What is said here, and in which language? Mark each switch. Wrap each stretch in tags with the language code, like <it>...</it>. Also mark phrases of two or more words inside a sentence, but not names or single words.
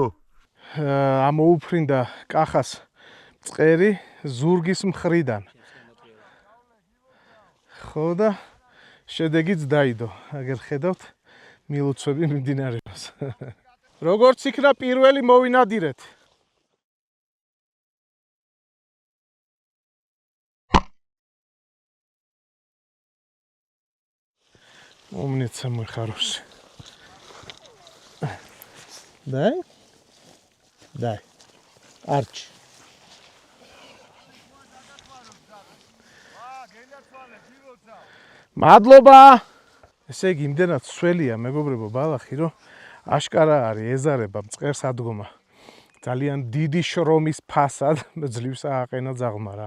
<ka>ამოუფრინდა კახას მწყერი ზურგის მხრიდან. ხო და შედეგიც დაიდო. აგერ ხედავთ მილოცვები მიმდინარეობს. როგორც იქნა პირველი მოვინადირეთ.</ka> <ru>Умница, мой хороший. Дай. Арчи.</ru> <ka>მადლობა. ესე იგი, იმდენად სველია მეგობრებო ბალახი, რომ აშკარა არის ეზარება მწყერს ადგომა. ძალიან დიდი შრომის ფასად ძლივს ააყენა ძაღლმა რა.</ka>